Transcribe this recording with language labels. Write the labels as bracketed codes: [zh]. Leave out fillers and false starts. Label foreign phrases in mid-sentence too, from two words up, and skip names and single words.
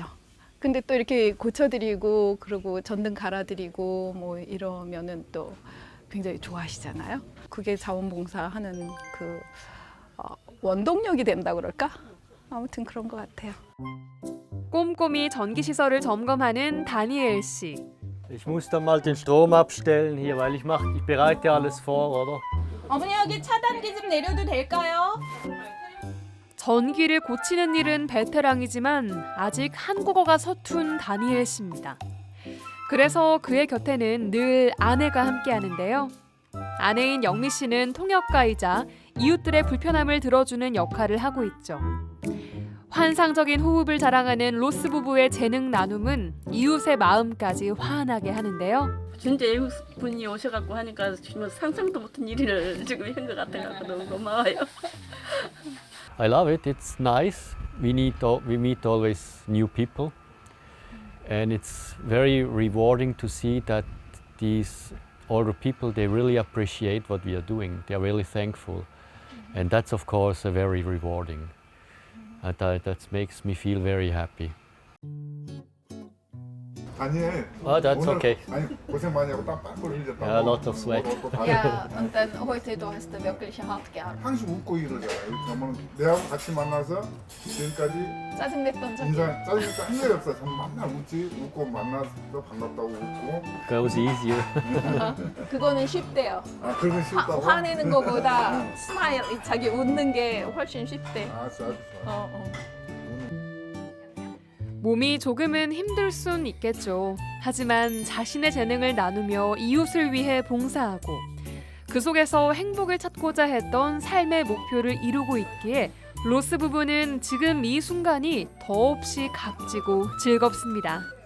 [ko] 근데 또 이렇게 고쳐드리고 그리고 전등 갈아드리고 뭐 이러면은 또 굉장히 좋아하시잖아요. 그게 자원봉사하는 그 원동력이 된다 그럴까? 아무튼 그런 것 같아요. 꼼꼼히 전기시설을 점검하는 다니엘 씨. [de] Ich muss dann mal den Strom abstellen hier, weil ich bereite alles vor, oder? [ko] 어머니 여기 차단기 좀 내려도 될까요? 전기를 고치는 일은 베테랑이지만 아직 한국어가 서툰 다니엘 씨입니다. 그래서 그의 곁에는 늘 아내가 함께하는데요. 아내인 영미 씨는 통역가이자 이웃들의 불편함을 들어주는 역할을 하고 있죠. 환상적인 호흡을 자랑하는 로스 부부의 재능 나눔은 이웃의 마음까지 화환하게 하는데요. 진짜 이웃분이 오셔갖고 하니까 정말 상상도 못한 일을 지금 한 것 같아서 너무 고마워요. [en] I love it. It's nice. We meet always new people, and it's very rewarding to see that these older people they really appreciate what we are doing. They are really thankful, and that's of course very rewarding. That makes me feel very happy. [ko] 다니엘. [en] That's [ko] 오늘, [en] okay. [ko] 아니 고생 많이 하고 땀 빡빡 흘렸다. [en] Yeah, lots of sweat. [de] Ja, und dann heute du hast du wirklich hart gearbeitet. [ko] 항상 웃고 이러잖아. 그러면 내하고 같이 만나서 지금까지 짜증냈던 적이. 인사 짜증 한 적이 없어. 전 맨날 웃지 웃고 만나서 반갑다고 웃고. [en] Goes easier. [ko] 그거는 쉽대요. 아 그러면 쉽다고? 화내는 거보다 스마일, 자기 웃는 게 훨씬 쉽대. 아 아주 좋아. 몸이 조금은 힘들 순 있겠죠. 하지만 자신의 재능을 나누며 이웃을 위해 봉사하고 그 속에서 행복을 찾고자 했던 삶의 목표를 이루고 있기에 로스 부부는 지금 이 순간이 더없이 값지고 즐겁습니다.